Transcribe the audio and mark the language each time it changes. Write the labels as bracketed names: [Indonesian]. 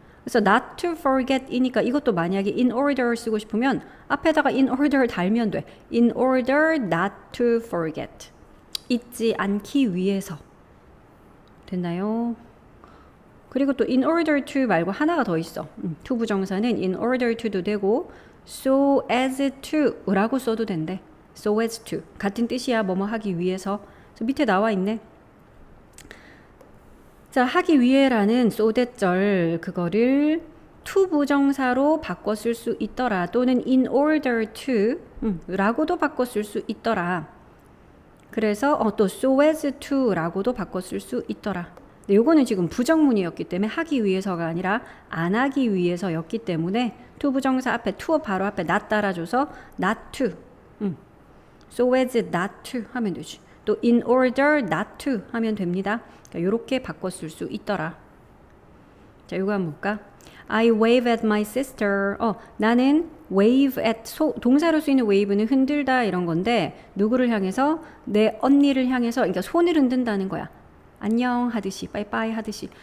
[Korean] 그래서 [English] not to forget [Korean] 이니까 이것도 만약에 in order 쓰고 싶으면 앞에다가 in order 달면 돼. [English] in order not to forget. [Korean] 잊지 않기 위해서. 됐나요? 그리고 또 in order to 말고 하나가 더 있어. to 부정사는 in order to도 되고 so as to 라고 써도 된대. so as to. 같은 뜻이야. 뭐뭐 하기 위해서. 그래서 밑에 나와 있네. 자, 하기 위해라는 so that 절 그거를 to 부정사로 바꿔 쓸 수 있더라. 또는 in order to 라고도 바꿔 쓸 수 있더라. 그래서 또 so as to 라고도 바꿔 쓸 수 있더라. 근데 요거는 지금 부정문이었기 때문에 하기 위해서가 아니라 안 하기 위해서였기 때문에 to 부정사 앞에 to 바로 앞에 not 따라줘서 not to. so as not to 하면 되지. 또 in order not to 하면 됩니다. 그러니까 요렇게 바꿔 쓸 수 있더라. [English] 자, 요거 한번 볼까? I wave at my sister. [Korean] 나는 wave at 동사로 쓰이는 wave는 흔들다 이런 건데 누구를 향해서? 내 언니를 향해서. 그러니까 손을 흔든다는 거야. 안녕 하듯이, 빠이빠이 하듯이.